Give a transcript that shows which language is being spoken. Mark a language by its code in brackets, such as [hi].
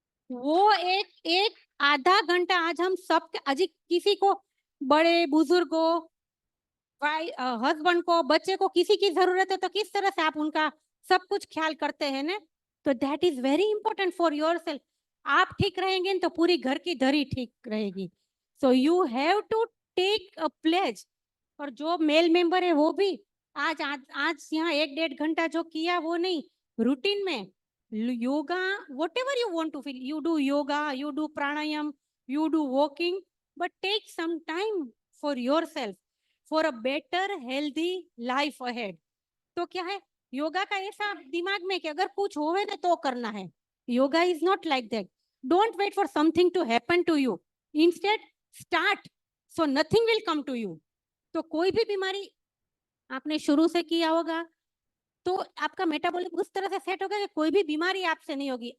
[hi] वो एक आधा घंटा आज हम सब, आज किसी को, बड़े बुजुर्गों, हस्बैंड को, बच्चे को, किसी की जरूरत है तो किस तरह से आप उनका सब कुछ ख्याल करते हैं ना। तो [en] That is very important for yourself. [hi] आप ठीक रहेंगे तो पूरी घर की धरी ठीक रहेगी। [en] So you have to take a pledge. [hi] और जो मेल मेंबर है वो भी आज यहाँ 1-1.5 घंटा जो किया वो नहीं, रूटीन में yoga, [en] whatever you want to feel, you do yoga, you do pranayam, you do walking, but take some time for yourself, for a better healthy life ahead. [hi] तो क्या है, योगा का ऐसा दिमाग में कि अगर कुछ होवे ना तो करना है। [en] Yoga is not like that. Don't wait for something to happen to you, instead start, so nothing will come to you. [hi] तो कोई भी बीमारी आपने शुरू से किया होगा तो आपका मेटाबॉलिज्म उस तरह से सेट होगा कि कोई भी बीमारी आपसे नहीं होगी।